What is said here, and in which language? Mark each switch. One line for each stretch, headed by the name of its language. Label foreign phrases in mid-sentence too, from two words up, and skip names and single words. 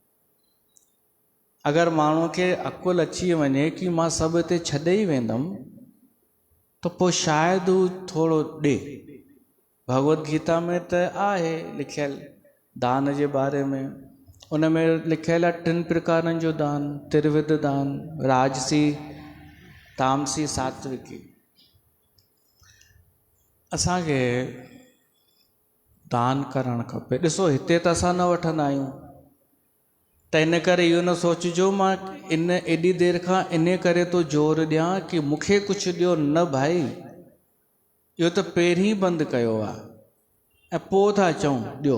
Sindhi: अगरि माण्हूअ खे अकुलु अची वञे कि मां सभु हिते छॾे ई वेंदुमि त पोइ शायदि हू थोरो ॾे। भगवत गीता में त आहे लिखियलु दान जे बारे में, उन में लिखियलु आहे 3 प्रकारनि जो दान, त्रिविध दान, राजसी, तामसी, सात्विकी। असांखे दान करणु खपे। ॾिसो हिते त असां न वठंदा आहियूं, त इन करे इहो न सोचिजो मां इन एॾी देरि खां इन करे थो ज़ोर ॾियां कि मूंखे कुझु ॾियो, न भाई, इहो त पहिरीं बंदि कयो आहे ऐं पोइ था चऊं ॾियो,